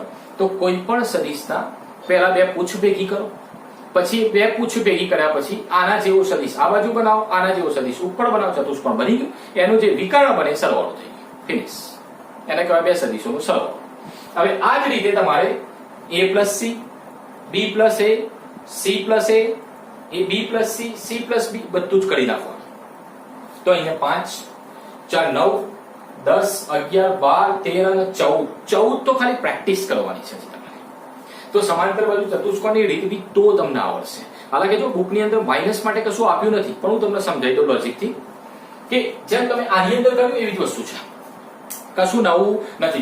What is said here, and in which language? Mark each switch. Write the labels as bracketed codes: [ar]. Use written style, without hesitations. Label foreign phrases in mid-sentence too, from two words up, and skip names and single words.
[gu] તો કોઈ પણ સદિશના પહેલા 2 પૂછ ભેગી કરો, પછી 2 પૂછ ભેગી કર્યા પછી આના જેવો સદિશ આ બાજુ બનાવો, આના જેવો સદિશ ઉપર બનાવો, ચતુષ્કોણ બની ગયું. એનું જે વિકર્ણ બને સરવાળો થઈ ગયો, ફિનિશ. એને કહેવાય 2 સદિશોનો સરવાળો. હવે આ જ રીતે તમારે [en] A plus C, B plus A, C plus A, B plus C, C plus B [gu] બધું જ કરી નાખવાનું. તો અહીંયા 5, 4, 9, 10, 11, 12, 13 અને 14 તો ખાલી પ્રેક્ટિસ કરવાની છે તમારે. તો સમાંતર બાજુ ચતુષ્કોણની રીત બી તો તમને આવડશે. હાલાકે જો બુકની અંદર માઇનસ માટે કશું આપ્યું નથી, પણ હું તમને સમજાવી દઉં લોજિકથી કે જેમ તમે આની અંદર કર્યું એવી જ વસ્તુ છે, કશું નવું નથી.